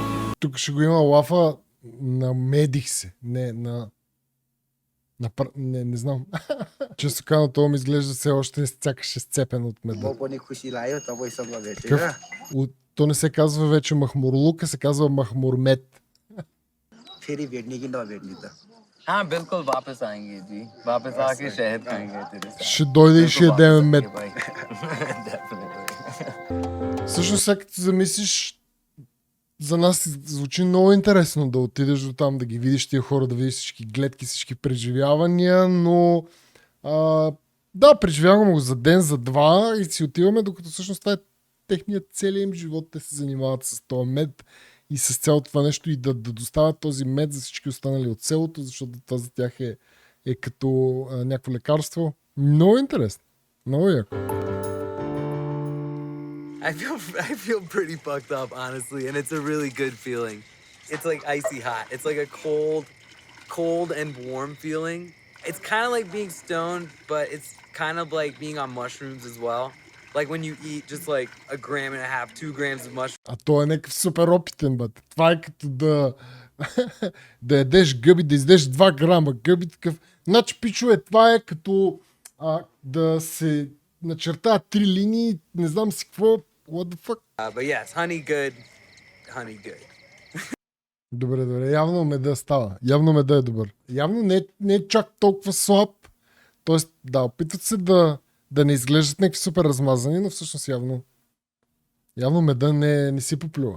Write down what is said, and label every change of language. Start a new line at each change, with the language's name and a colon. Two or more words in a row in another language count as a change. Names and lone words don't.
Bulgarian: Тук ще го има лафа, намедих се. Не знам. Често казано, това ми изглежда все още сякаш е сцепен от меда. То не се казва вече махмурлук, а се казва махмурмет.
Hindi: हाँ बिल्कुल वापस आएंगे जी वापस आके शहद खाएंगे तेरे साथ
Bulgarian: Ще дойде и ще ядеме мед.
English: Definitely.
Bulgarian: Всъщност, сега като замислиш, за нас звучи много интересно да отидеш до там, да ги видиш тия хора, да видиш всички гледки, всички преживявания, но да, преживяваме го за ден, за два и си отиваме, докато всъщност това е техният целият им живот. Те се занимават с този мед и с цялото това нещо и да доставят този мед за всички останали от селото, защото това за тях е като някакво лекарство. Много интересно. Много яко.
English: I feel pretty fucked up, honestly, and it's a really good feeling. It's like icy hot. It's like a cold and warm feeling. It's kind of like being stoned, but it's kind of like being on mushrooms as well. Like when you eat just like 1.5 grams, 2 grams of mushrooms.
Bulgarian: А той е някакъв супер опитен, бът. Това е като да ядеш гъби, да издеш 2 грама гъби, такъв. Значи, пичове, това е като да се начертаят 3 линии, не знам си какво.
English: What the fuck? But yes, honey good.
Bulgarian: Добре, явно меда става. Явно меда е добър. Явно не е чак толкова слаб. Тоест, да, опитват се да не изглеждат някакви супер размазани, но всъщност Явно меда не си поплюва.